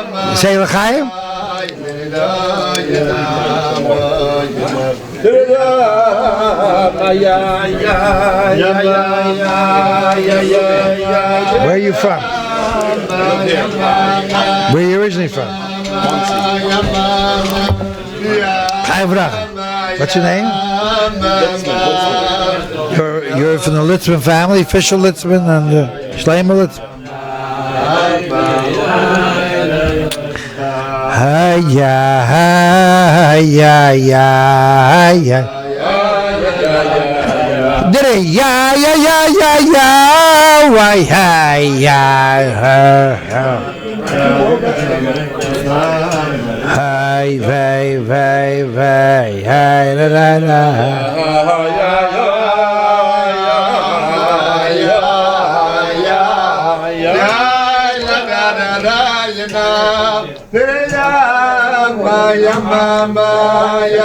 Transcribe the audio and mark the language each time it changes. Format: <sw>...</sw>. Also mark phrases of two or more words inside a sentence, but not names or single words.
<en>Say l'chaim. Where are you from? Where are you originally from? Avraham. What's your name? You're from the Litzman family, Fisher Litzman and Shleimer Litzman. Hi-ya, hi-ya, ya-ya. Did it? Ya, ya, ya, ya, ya. Why, hi-ya, hi, vey, vey, vey, hi, la, la, la. Ya mama, ya</en>